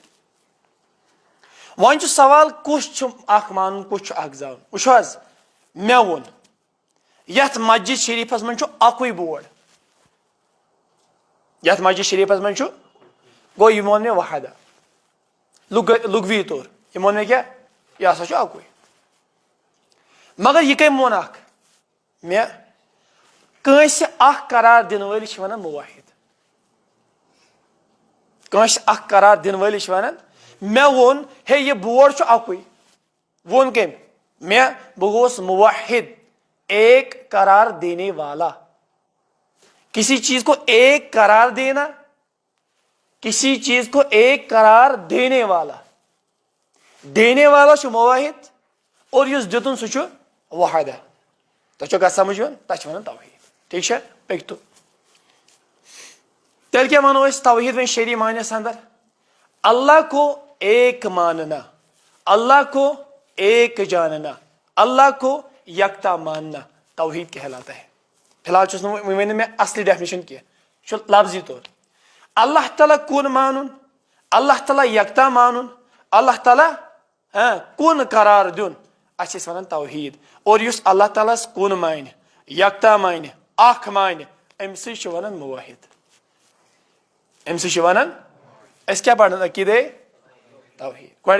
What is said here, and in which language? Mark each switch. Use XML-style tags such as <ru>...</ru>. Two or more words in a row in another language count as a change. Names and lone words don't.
<ks>وۄنۍ چھُ سوال کُس چھُ اکھ مانُن کُس چھُ اکھ زانُن وٕچھو حظ مےٚ ووٚن یتھ مسجد شریفس منٛز چھُ اکُے بورڈ یتھ مسجد شریفس منٛز چھُ گوٚو یہِ ووٚن مےٚ وحدہ لغوی طور یہِ ووٚن مےٚ کیٛاہ یہِ ہسا چھُ اکُے مگر یہِ کٔمۍ ووٚن اکھ مےٚ کٲنٛسہِ اکھ قرار دِنہٕ وٲلِس چھِ ونان موحد کٲنٛسہِ اکھ قرار دِنہٕ وٲلِس چھِ ونان مےٚ ووٚن ہے یہِ بورڈ چھُ اکُے ووٚن کٔمۍ مےٚ بہٕ گوٚوُس موحد</ks> <ur>ایک قرار دینے والا کسی چیز کو ایک قرار دینا کسی چیز کو ایک قرار دینے</ur> <ks>والا چھُ موحد اور یُس دِتُن سُہ چھُ وحدہ تۄہہِ چھو کتھ سمجھ یِوان تتھ چھِ ونان توحیٖد ٹھیک چھا پٔکۍتو تیٚلہِ کیٛاہ ونو أسۍ توحیٖد وۄنۍ شرعی معنیس اندر</ks> <ur>اللہ کو ایک ماننا اللہ کو ایک جاننا اللہ کو یکتا ماننا توحید کہلاتا ہے</ur> <ks>فی الحال چھُس نہٕ وۄنۍ ؤنِو مےٚ اصلی ڈیفنیشن کینٛہہ چھُ لفظی طور اللہ تعالیٰ کُن مانُن اللہ تعالیٰ یکتا مانُن اللہ تعالیٰ کُن قرار دیُن اتھ چھِ أسۍ ونان توحیٖد اور یُس اللہ تعالیٰ ہس کُن مانہِ یکتا مانہِ اکھ مانہِ أمسٕے چھِ ونان موحد أمسٕے چھِ ونان أسۍ کیٛاہ پرن عقیدے توحیٖد گۄڈٕ</ks>